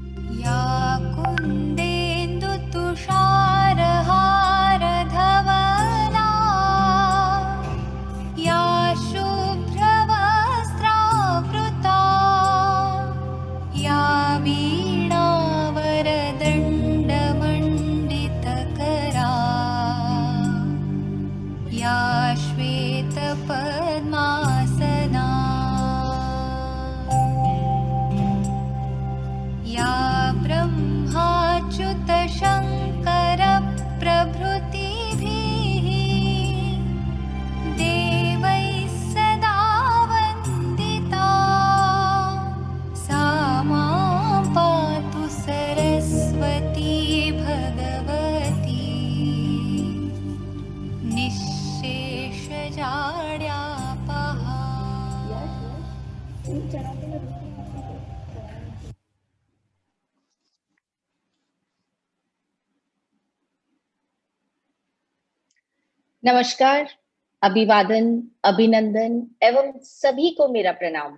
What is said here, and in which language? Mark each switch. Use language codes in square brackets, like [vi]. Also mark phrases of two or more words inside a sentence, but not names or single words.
[sa] या कुन्देन्दुतुषारहारधवला या शुभ्रवस्त्रावृता या वीणावरदण्डमण्डितकरा या श्वेतपद्मासना या ब्रह्माच्युतशङ्करप्रभृतिभिः देवैः सदा वन्दिता सा मां पातु सरस्वती भगवती निःशेषजाड्यापहा। [hi] नमस्कार, अभिवादन, अभिनंदन एवं सभी को मेरा प्रणाम।